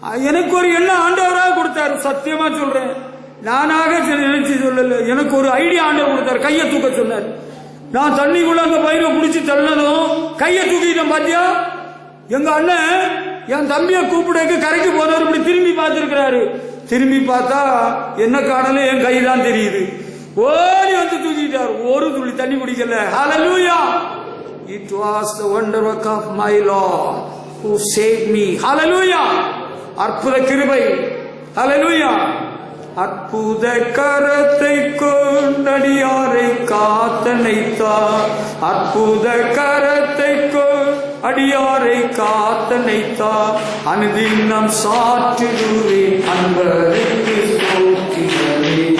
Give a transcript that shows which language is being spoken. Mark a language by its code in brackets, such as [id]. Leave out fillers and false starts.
[ta] எனக்கு ஒரு எண்ணம் ஆண்டவராக கொடுத்தாரு. சத்தியமா சொல்றேன், நானாக நினைச்சு சொல்லல, எனக்கு ஒரு ஐடியா ஆண்டவர் கொடுத்தாரு. கையை தூக்க சொன்னார். நான் தண்ணிக்குள்ள அங்க பயிரை குடிச்சு தள்ளதும் கையை தூக்கிட்டேன். பாத்தியா, எங்க அண்ணன் என் தம்பிய கூப்பிடக்கு கரைக்கு போனவர் இப்படி திரும்பி பார்த்திருக்கிறாரு. திரும்பி பார்த்தா என்ன காணல, என் கை தான் தெரியுது. ஓடி வந்து தூக்கிட்டார். ஒரு துளி தண்ணி குடிக்கல. ஹல்லேலூயா. [en] It was the wonder work of my Lord who saved me. [ta] ஹல்லேலூயா. அற்புத கிருபை. ஹல்லேலூயா. அற்புத கரத்தை கொண்டடியாரை காத்தனைத்தார். அற்புத கரத்தை அடியாரை காத்தனைத்தார். அனுதினம் சாற்றிடுவேன் அன்பருக்கு ஸ்தோத்திரமே.